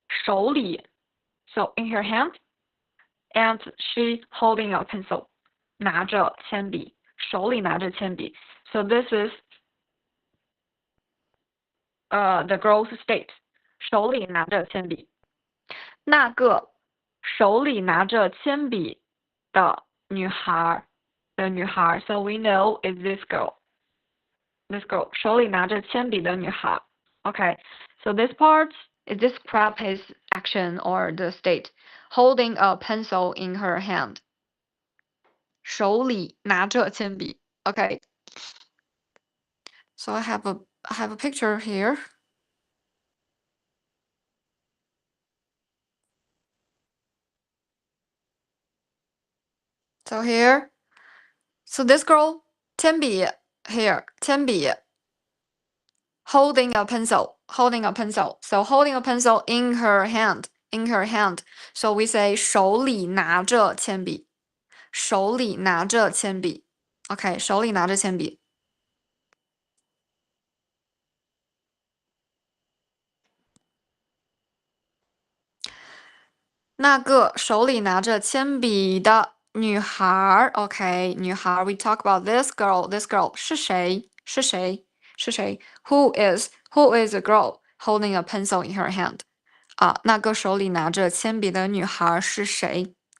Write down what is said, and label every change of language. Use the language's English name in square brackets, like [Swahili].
[English] So in her hand, and she holding a pencil. [Chinese] 拿着铅笔，手里拿着铅笔。 [English] So this is the girl's state. [Chinese] 手里拿着铅笔。那个手里拿着铅笔的女孩。 [English] So we know is this girl. This girl [Chinese] 手里拿着铅笔的女孩。 [English] Okay, so this part is describe his action or the state. Holding a pencil in her hand. [Chinese] 手里拿着铅笔。 [English] Okay. So I have a picture here. So here. So this girl, 铅笔 here, 铅笔 holding a pencil. So holding a pencil in her hand. So we say [Chinese] 手里拿着铅笔。手里拿着铅笔。 Okay, 手里拿着铅笔。那个手里拿着铅笔的女孩 OK, 女孩 [English] we talk about this girl. This girl [Chinese] 是谁 [English] Who is a girl holding a pencil in her hand? [Chinese] 那个手里拿着铅笔的女孩是谁